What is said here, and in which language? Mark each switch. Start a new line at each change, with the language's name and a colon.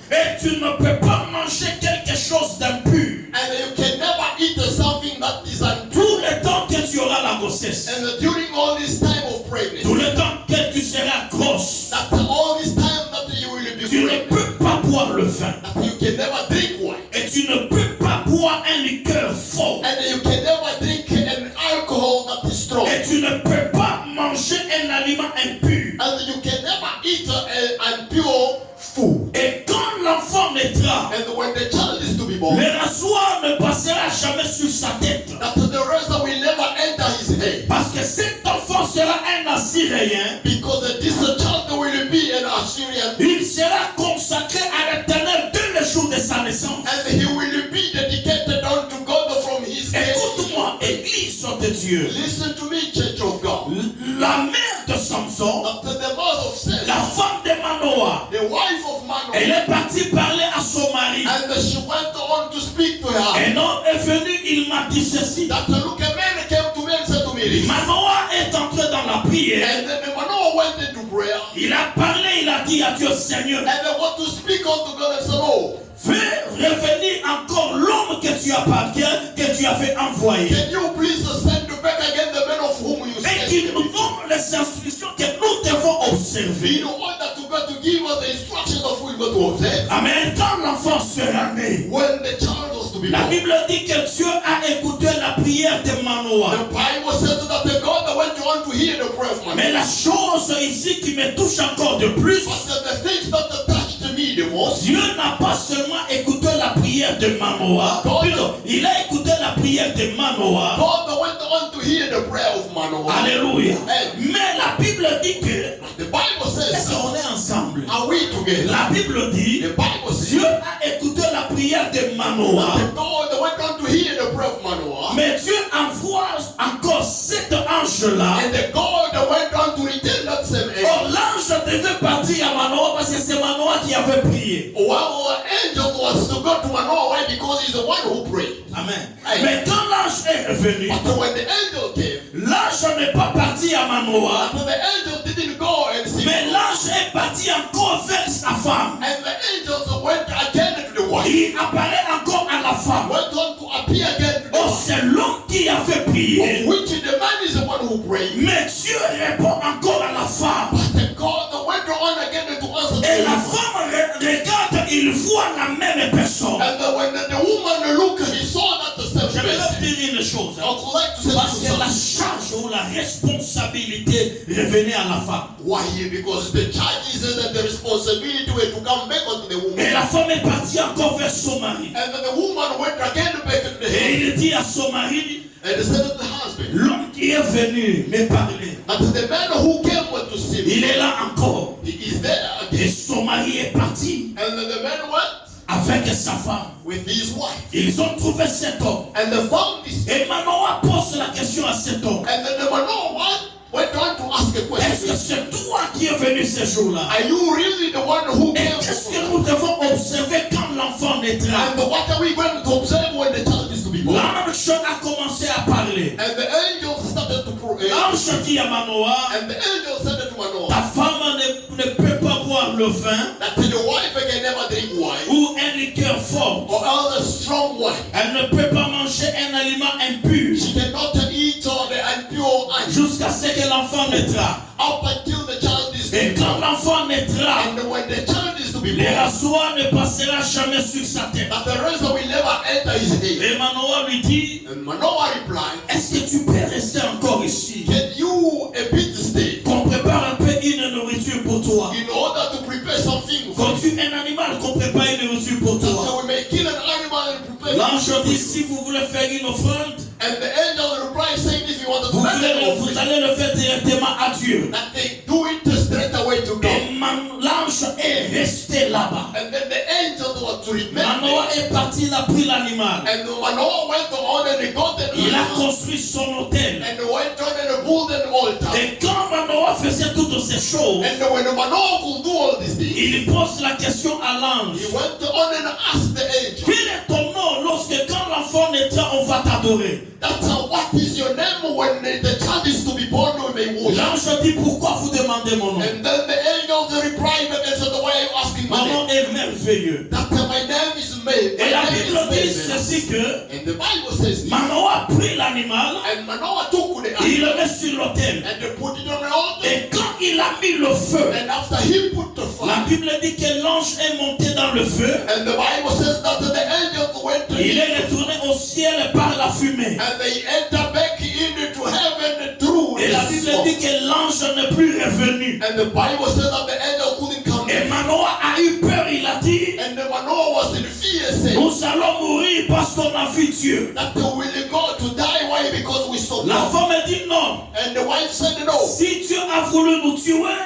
French: et tu ne peux pas manger quelque chose d'impur.
English: And you can never eat something that is impure.
French: Tout le temps que tu auras la grossesse,
English: And during all this time of pregnancy,
French: tout le temps que tu seras grosse,
English: that all this time that you will be
French: tu ne
English: pregnant,
French: peux pas boire le vin.
English: that you can never drink wine.
French: Et tu ne peux pas boire un liqueur fort.
English: And you can never drink an alcohol that is strong.
French: Et tu ne peux pas manger un aliment impur.
English: And you can never eat an impure food.
French: Et quand l'enfant naîtra,
English: And when the child is to be born,
French: le rasoir ne passera jamais sur sa tête.
English: that the razor will never enter his head.
French: Parce que cet enfant sera un Assyréen.
English: Because this child will be an Assyrian.
French: Il sera consacré à l'Éternel dès le jour de sa naissance.
English: And he will be dedicated unto God from his head.
French: Écoute-moi, Église de Dieu.
English: Listen to me, Church of God.
French: La mère de Samson,
English: After the mother of Sarah,
French: la femme de Manoah,
English: the wife of Manoah,
French: elle est partie parler à son mari.
English: and she went on to speak to her.
French: Un homme est venu, il m'a dit ceci.
English: That look, a man came to me and said to me this.
French: Manoah est entré dans la prière.
English: And then Manoah went into prayer.
French: Il a parlé, il a dit à Dieu, Seigneur,
English: And they want to speak unto God and said, oh,
French: fais revenir encore l'homme que tu avais envoyé.
English: can you please send back again the man of whom you
French: Et
English: sent?
French: qu'il nous donne les instructions que nous devons observer.
English: In order to God to give us the instructions of who we go to observe.
French: Amen. Quand l'enfant sera né,
English: When the child was to be
French: la
English: born,
French: Bible dit que Dieu a écouté la prière de Manoah.
English: the Bible says that the God that went on to hear the prayer of
French: Mais
English: Manoah.
French: la chose ici qui me touche encore de plus,
English: But the things that touched me the most,
French: Dieu n'a pas seulement écouté la prière de Manoah, plutôt, il a écouté la prière de Manoah.
English: God that went on to hear the prayer of Manoah. Alléluia. Amen.
French: Mais la Bible dit que,
English: The Bible
French: est-ce
English: says,
French: qu'on est ensemble?
English: are we together?
French: La Bible dit,
English: The Bible says,
French: Dieu a écouté la prière de Manoah,
English: the God that went on to hear the prayer of Manoah.
French: mais Dieu envoie encore cet ange-là.
English: And the God that went on to return that same angel.
French: Oh, l'ange devait partir à Manoah parce que c'est Manoah qui avait prié.
English: Well, the angel was to go to Manoah. Why? Because he's the one who prayed. Amen. Amen.
French: Mais quand l'ange est revenu,
English: But when the angel came,
French: l'ange n'est pas parti à Manoah,
English: but the angel didn't go and see.
French: mais l'ange est parti encore vers sa femme.
English: And the angels went again to the wife.
French: Il apparaît encore à la femme.
English: Went on to appear again to the Oh, wife.
French: c'est l'homme qui a fait prier.
English: Of which the man is the one who prayed.
French: Mais Dieu répond encore à la femme.
English: But the God that went on again to answer to
French: Et
English: the
French: la
English: woman.
French: femme regarde, il voit la même personne.
English: And then when the woman looked, he saw that the same
French: Je vais leur
English: person.
French: dire une chose.
English: I would like to say
French: Parce
English: this
French: que
English: to
French: la
English: somebody.
French: charge ou la responsabilité revenait à la femme.
English: Why? Because the charges and the responsibility were to come back onto the
French: Et
English: woman.
French: la femme est partie encore vers son mari.
English: And then the woman went again back to the
French: Et
English: husband.
French: il dit à son mari,
English: And he said to the husband,
French: l'homme qui est venu me parler,
English: that the man who came to see
French: il
English: me,
French: est là encore.
English: he is there
French: Et
English: again.
French: son mari est parti
English: And then the man went
French: avec sa femme.
English: with his wife.
French: Ils ont trouvé cet homme.
English: And they found this.
French: Et Manoah pose la question à cet homme.
English: And then the Manoah went on to ask a
French: Est-ce que
English: question.
French: c'est toi qui es venu ce jour-là?
English: Are you really the one who
French: Et
English: came?
French: qu'est-ce que nous devons observer quand l'enfant naîtra?
English: And what are we going to observe when the child is to be born?
French: L'ange a commencé à parler.
English: And the angel started to pray.
French: L'ange dit à Manoah,
English: And the angel said to
French: ta
English: Manoah
French: femme ne peut pas boire le vin
English: that the wife can never drink wine
French: ou un liqueur fort.
English: or other strong wine.
French: Elle ne peut pas manger un aliment impur
English: She cannot eat all the impure wine
French: jusqu'à ce que l'enfant naîtra.
English: up until the child is to
French: Et
English: be
French: quand
English: born.
French: l'enfant naîtra,
English: And when the child is to be
French: le
English: born,
French: rasoir ne passera jamais sur sa tête.
English: that the razor will never enter his head.
French: Et Manoah lui dit,
English: And Manoah replied,
French: est-ce que tu peux rester encore ici?
English: can you a bit stay
French: Qu'on prépare un peu une nourriture pour toi.
English: in order to prepare something for
French: Quand tu es un animal, qu'on prépare une nourriture pour
English: so
French: toi.
English: we may kill an animal and prepare
French: L'ange
English: something
French: dit,
English: for
French: si vous voulez faire une offrande,
English: And the angel replied, saying, if you want to make an
French: vous
English: offering,
French: allez le faire directement à Dieu.
English: that they do it straight away to God.
French: Et l'ange est resté là-bas.
English: And then the angel was to
French: Manoah est parti, il a pris l'animal.
English: And Manoah went on and he got an
French: Il a
English: animal
French: construit son hôtel.
English: and went on and built an altar.
French: Et quand Manoah faisait toutes ces choses,
English: And when Manoah could do all these things,
French: il pose la question à l'ange.
English: he went on and asked the angel,
French: Quel est ton nom lorsque quand l'enfant naîtra, on va t'adorer?
English: that's what is your name when the child is to be born, we may worship.
French: L'ange dit, pourquoi vous demandez mon nom?
English: And then the angel replied and said, why are you asking my
French: Mon
English: name?
French: nom est merveilleux.
English: That my name is made.
French: Et la Bible dit ceci que
English: And the Bible says this.
French: Manoah prit l'animal,
English: And Manoah took the
French: il
English: animal
French: le met sur l'autel.
English: and they put it on the altar.
French: Et quand il a mis le feu,
English: And after he put the
French: la
English: fire,
French: Bible dit que l'ange est monté dans le feu.
English: and the Bible says that the angels went to
French: Il
English: him
French: est retourné au ciel par la fumée.
English: and they entered back into heaven through
French: Et la
English: the
French: Bible
English: smoke.
French: dit que l'ange n'est plus revenu.
English: And the Bible says that the angel couldn't come
French: Et
English: back.
French: Manoah a eu peur, il a dit,
English: And the Manoah was in fear, saying
French: nous allons mourir parce qu'on a vu Dieu.
English: that we will go to die. Why? Because we saw
French: La
English: God.
French: femme dit non.
English: And the wife said no.
French: Si Dieu a voulu nous tuer,